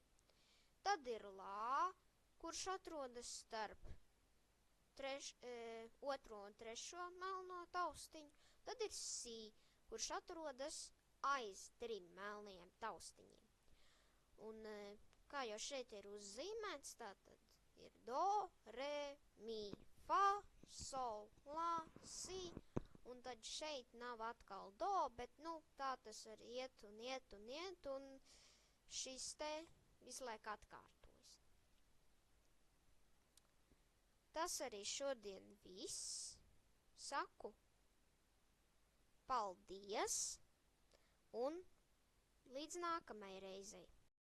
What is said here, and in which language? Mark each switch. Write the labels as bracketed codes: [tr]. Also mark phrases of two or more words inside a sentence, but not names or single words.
[lv] Tad ir la, kurš atrodas starp 2. un 3. melno taustiņu. Tad ir si, kurš atrodas aiz 3 melnajiem taustiņiem. Un kā jau šeit ir uzzīmēts, tātad ir do, re, mi, fa, sol, la, si, un tad šeit nav atkal do, bet, tā tas var iet, un šis te visu laiku atkārtojas. Tas arī šodien viss. Saku paldies, un līdz nākamai reizei.